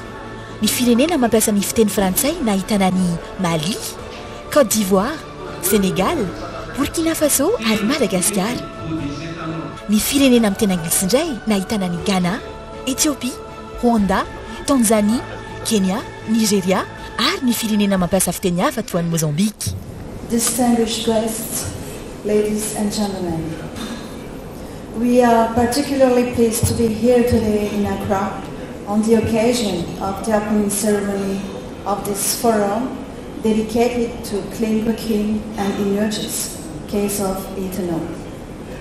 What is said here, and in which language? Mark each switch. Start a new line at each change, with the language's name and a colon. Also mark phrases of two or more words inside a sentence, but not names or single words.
Malagasy: Ny firenena mampiasa ny fiteny frantsay nahitana ny Mali, Côte d'Ivoire, Sénégal, Burkina Faso ary Madagasikara. Ny firenena amin'ny teny anglisy indray nahitana ny Ghana, Éthiopie, Rwanda, Tanzanie, Kenya, Nigeria ary ny firenena mampiasa fiteny hafa toa ny Mozambique.
English: Distinguished guests, ladies and gentlemen, we are particularly pleased to be here today in Accra on the occasion of the opening ceremony of this forum dedicated to clean cooking and emergence case of ethanol.